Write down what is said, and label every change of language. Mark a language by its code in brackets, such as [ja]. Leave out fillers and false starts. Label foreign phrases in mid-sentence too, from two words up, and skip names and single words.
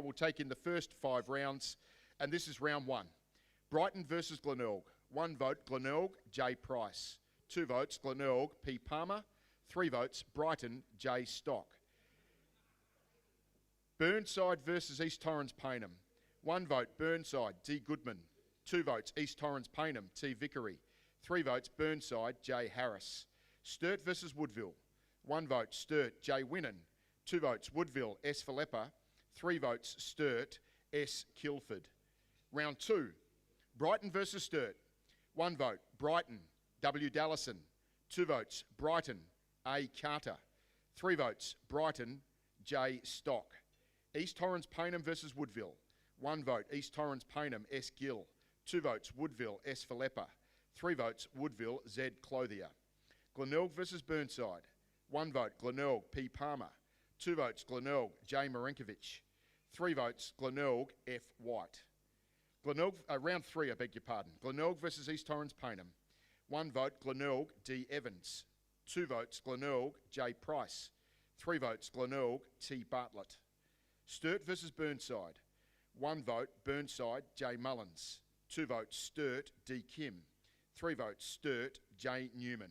[en] We'll take in the first 5 rounds, and this is round 1. Brighton versus Glenelg. 1 vote, Glenelg, J. Price. 2 votes, Glenelg, P. Palmer. 3 votes, Brighton, J. Stock. Burnside versus East Torrens Payneham. 1 vote, Burnside, D. Goodman. 2 votes, East Torrens Payneham, T. Vickery. 3 votes, Burnside, J. Harris. Sturt versus Woodville. 1 vote, Sturt, J. Winnan. 2 votes, Woodville, S. Philippa. 3 votes, Sturt, S. Kilford. Round 2. Brighton versus Sturt. 1 vote, Brighton, W. Dallison. 2 votes, Brighton, A. Carter. 3 votes, Brighton, J. Stock. East Torrens Payneham versus Woodville. 1 vote, East Torrens Payneham, S. Gill. 2 votes, Woodville, S. Philippa. 3 votes, Woodville, Z. Clothier. Glenelg versus Burnside. 1 vote, Glenelg, P. Palmer. 2 votes, Glenelg, J. Marinkovich. 3 votes, Glenelg, F. White. Glenelg, round 3, I beg your pardon. Glenelg versus East Torrens Payneham. 1 vote, Glenelg, D. Evans. 2 votes, Glenelg, J. Price. 3 votes, Glenelg, T. Bartlett. Sturt versus Burnside. 1 vote, Burnside, J. Mullins. 2 votes, Sturt, D. Kim. 3 votes, Sturt, J. Newman.